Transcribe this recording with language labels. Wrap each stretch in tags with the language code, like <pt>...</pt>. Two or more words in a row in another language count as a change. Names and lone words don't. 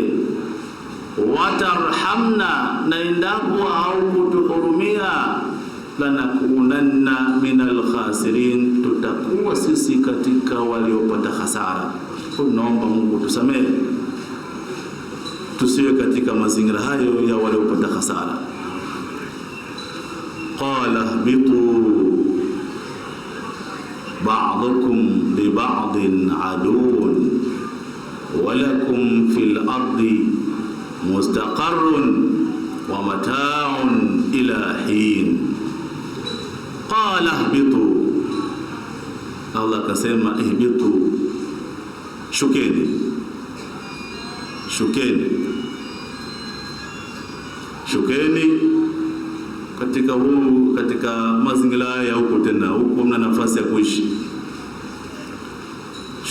<ar>وترحمنا,</ar> <sw>na endapo haukutuhurumia,</sw> <ar>لنكونن من الخاسرين,</ar> <sw>tutakuwa sisi katika waliopata hasara. Tunaomba Mungu tusamehe, tusiwe katika mazingira hayo ya waliopata hasara.</sw> <ar>قال اهبطوا بعضكم لبعض عدو ولكم في الأرض مستقر ومتاع إلى حين. قال اهبطوا,</ar> <sw>Allah akasema ihbitu, shukeni katika mazingira ya huko. Tena huko mna nafasi ya kuishi.</sw>